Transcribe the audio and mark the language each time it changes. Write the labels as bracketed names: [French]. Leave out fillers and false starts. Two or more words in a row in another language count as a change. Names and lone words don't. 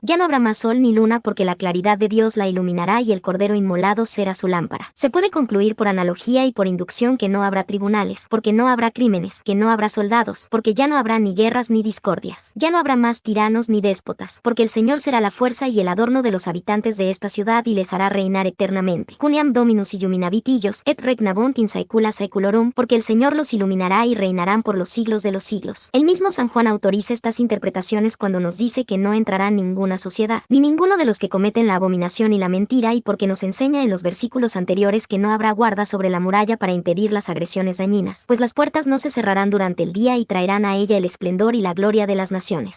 [Spanish] Ya no habrá más sol ni luna, porque la claridad de Dios la iluminará y el Cordero inmolado será su lámpara. Se puede concluir por analogía y por inducción que no habrá tribunales, porque no habrá crímenes, que no habrá soldados, porque ya no habrá ni guerras ni discordias. Ya no habrá más tiranos ni déspotas, porque el Señor será la fuerza y el adorno de los habitantes de esta ciudad y les hará reinar eternamente. [Latin] Cuniam Dominus illuminavit illos, et regnabunt in saecula saeculorum, [Spanish] porque el Señor los iluminará y reinarán por los siglos de los siglos. El mismo San Juan autoriza estas interpretaciones cuando nos dice que no entrará ninguna sociedad, ni ninguno de los que cometen la abominación y la mentira, y porque nos enseña en los versículos anteriores que no habrá guarda sobre la muralla para impedir las agresiones dañinas, pues las puertas no se cerrarán durante el día y traerán a ella el esplendor y la gloria de las naciones.